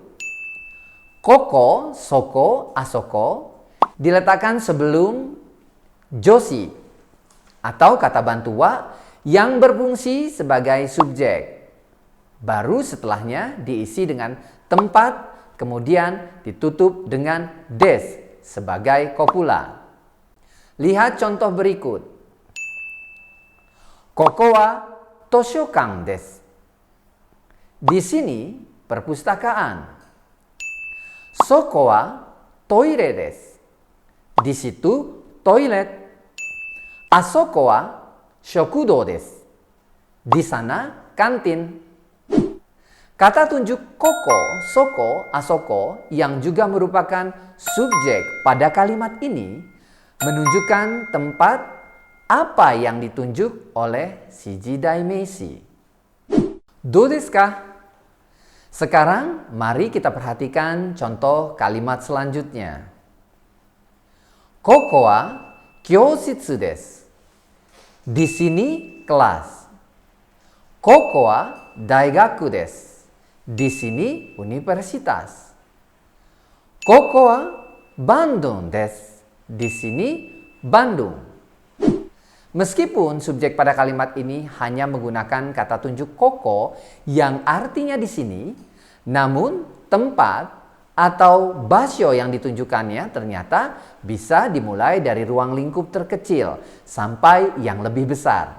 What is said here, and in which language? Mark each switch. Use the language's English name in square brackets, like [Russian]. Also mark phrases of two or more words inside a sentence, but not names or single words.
[Japanese] ここ、そこ、あそこ [Indonesian] diletakkan sebelum joshi atau kata bantu wa yang berfungsi sebagai subjek. Baru setelahnya diisi dengan tempat, kemudian ditutup dengan des sebagai kopula. Lihat contoh berikut. [Japanese] ここは図書館です. [Indonesian] Di sini perpustakaan. [Japanese] そこはトイレです. [Indonesian] Di situ toilet. [Japanese] あそこは食堂です. [Indonesian] Di sana kantin. Kata tunjuk [Japanese] ここ、そこ、あそこ [Indonesian] yang juga merupakan subjek pada kalimat ini menunjukkan tempat apa yang ditunjuk oleh [Japanese] 指示代名詞. どうですか? [Indonesian] Sekarang mari kita perhatikan contoh kalimat selanjutnya. [Japanese] ここは教室です. [Indonesian] Di sini kelas. [Japanese] ここは大学です. [Indonesian] Di sini universitas. [Japanese] Koko wa Bandung desu. [Indonesian] Di sini Bandung. Meskipun subjek pada kalimat ini hanya menggunakan kata tunjuk koko yang artinya di sini, namun tempat atau basyo yang ditunjukkannya ternyata bisa dimulai dari ruang lingkup terkecil sampai yang lebih besar.